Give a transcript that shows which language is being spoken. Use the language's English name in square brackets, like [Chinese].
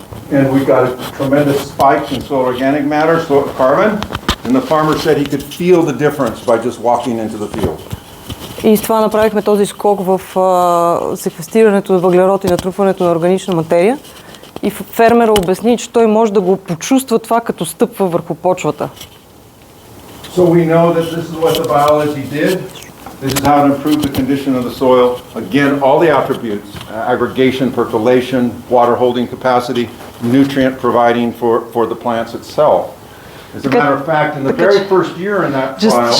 [English] And we got a tremendous spike in soil organic matter, soil carbon, and the farmer said he could feel the difference by just walking into the field. [Bulgarian] И с това направихме този скок в секвестирането на въглерод и натрупването на органична материя. И фермера обясни, че той може да го почувства това, като стъпва върху почвата. [English] So we know that this is what the biology did. This is how it improved the condition of the soil. Again, all the attributes, aggregation, percolation, water holding capacity, nutrient providing for the plants itself. As a matter of fact, in the very first year in that trial...